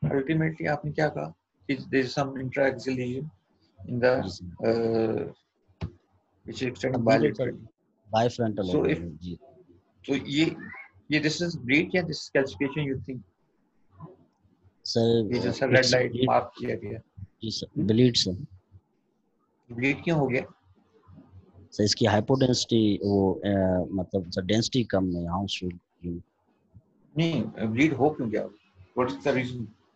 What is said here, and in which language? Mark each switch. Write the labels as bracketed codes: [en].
[en] ultimately [hi] आपने क्या कहा कि [en] There is some intraaxial lesion in the which is extended bilaterally, bifrontal। so if so ये this is bleed या this is calcification you think? sir [hi] ये जो सर रेड लाइट मार्क किया गया जी सर, ब्लीड सर। ब्लीड क्यों हो गया sir? इसकी हाइपोडेंसिटी वो मतलब सर डेंसिटी कम है यहाँ से। नहीं, ब्लीड हो क्यों गया? [en] What is the reason?